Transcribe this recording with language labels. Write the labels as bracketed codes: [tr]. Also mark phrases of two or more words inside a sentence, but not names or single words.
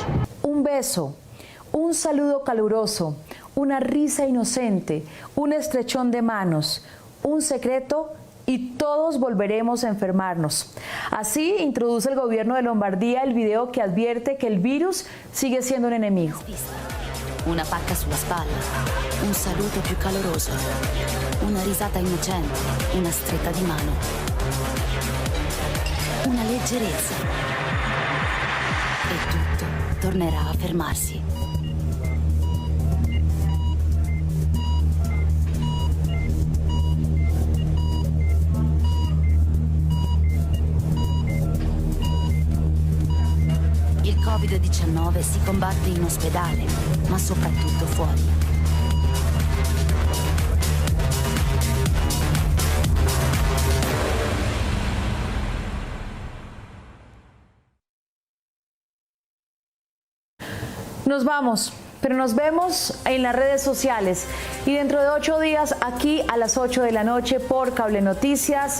[es] Un beso, un saludo caluroso, una risa inocente, un estrechón de manos, un secreto y todos volveremos a enfermarnos. Así introduce el gobierno de Lombardía el video que advierte que el virus sigue siendo un enemigo. [it] Una pacca sulla spalla, un saluto più caloroso, una risata innocente, una stretta di mano, una leggerezza e tutto tornerà a fermarsi. Il Covid-19 si combatte in ospedale, ma soprattutto fuori. [es] Nos vamos, pero nos vemos en las redes sociales y dentro de 8 días aquí a las 8 de la noche por Cable Noticias.